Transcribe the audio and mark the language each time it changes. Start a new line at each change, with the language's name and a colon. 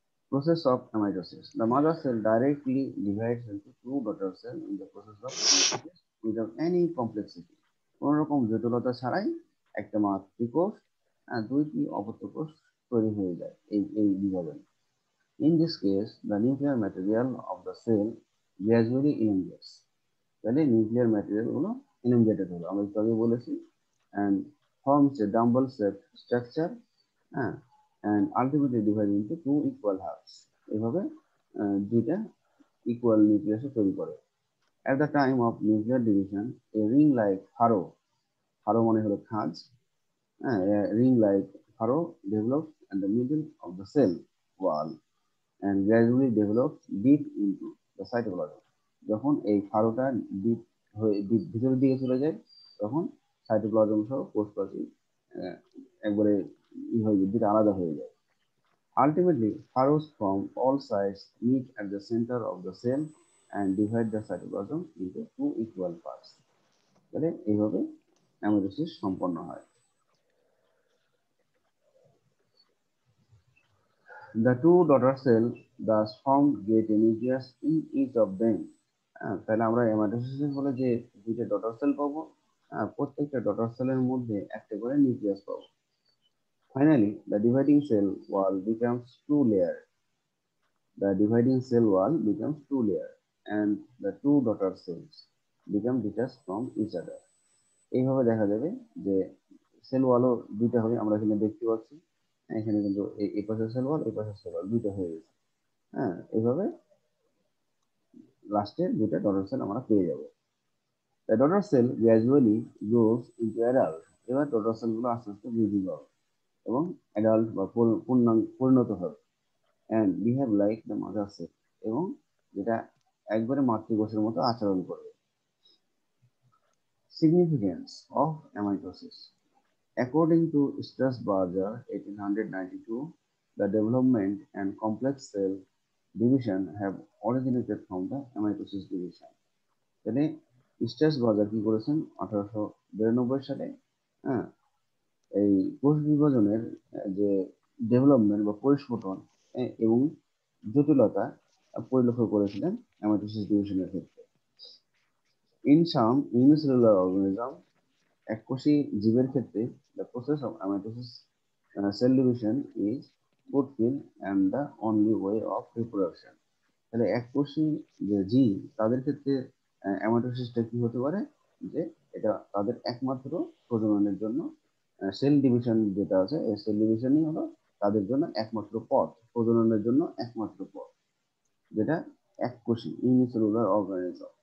English: process of amitosis: the mother cell directly divides into two daughter cell in the process of amitosis without any complexity।
Bangla: কোন রকম জটিলতা ছাড়াই একটা মাতৃকোষ দুইটি অপত্য কোষ তৈরি হয়ে যায় এই এই বিভাজন।
English: In this case, the nuclear material of the cell gradually elongates। তাহলে nuclear material গুলো elongated হলো,
Bangla: আমরা একটু আগে বলেছি,
English: and forms a dumbbell shaped structure, হ্যাঁ, and ultimately divided into two equal halves।
Bangla: এভাবে দুইটা
English: equal nucleus
Bangla: তৈরি করে।
English: At the time of nuclear division, a ring like furrow
Bangla: মানে হলো খাঁজ,
English: a ring like furrow develops in the middle of the cell wall and gradually develops deep into the cytoplasm.
Bangla: যখন এই ফারোটা deep হয়ে ভিতরের দিকে চলে যায়, তখন সাইটোপ্লাজম সহ কোষ প্রাচীর একবারে হয়ে যায়, দুটো আলাদা হয়ে যায়।
English: Ultimately, furrows from all sides meet at the center of the cell and divide the cytoplasm into two equal parts.
Bangla: তাহলে এইভাবে অ্যামাইটোসিস সম্পন্ন হয়।
English: The two daughter cells thus form get a nucleus in each of them.
Bangla: তাহলে আমরা অ্যামাইটোসিসের ফলে যে দুইটা daughter cell পাবো, প্রত্যেকটা ডটার সেলের মধ্যে একটা করে নিউক্লিয়াস পাবো।
English: Finally, the dividing cell wall becomes two layer. The dividing cell wall becomes two layer, and the two daughter cells become detached from each other.
Bangla: এইভাবে দেখা যাবে যে সেল ওয়ালও দুইটা হবে, আমরা এখানে দেখতে পাচ্ছি। এখানে কিন্তু এই পাশের সেল ওয়াল, এই পাশের সেল ওয়াল দুইটা হয়ে গেছে। এইভাবে লাস্টে দুইটা ডটার সেল আমরা পেয়ে যাব।
English: The daughter cell gradually grows into adult.
Bangla: এবার ডটার সেলগুলো আস্তে আস্তে বৃদ্ধি পাবে এবং অ্যাডাল্ট বা পরিণত হবে।
English: And behave like the mother cell,
Bangla: এবং যেটা একবারে মাতৃকোষের মতো আচরণ করবে।
English: Significance of amitosis. According to Strasburger 1892, the development and complex cell division have originated from the amitosis division.
Bangla: তাহলে স্ট্রাসবার্গার কি করেছেন 1892 সালে, এই কোষ বিভাজনের যে ডেভেলপমেন্ট বা পরিস্ফুটন এবং জটিলতা পরিলক্ষিত করেছিলেন অ্যামাইটোসিস ডিভিশনের ক্ষেত্রে।
English: in some unicellular organism,
Bangla: এককোষী জীবের ক্ষেত্রে
English: the process of amitosis cell division is fruitful and the only way of reproduction.
Bangla: তাহলে এককোষী যে জীব তাদের ক্ষেত্রে অ্যামাইটোসিসটা কি হতে পারে, যে এটা তাদের একমাত্র প্রজননের জন্য সেল ডিভিশন যেটা আছে, এই সেল ডিভিশনই হলো তাদের জন্য একমাত্র পথ, প্রজননের জন্য একমাত্র পথ, যেটা এককোষী ইউনিসেলুলার অর্গানিজম।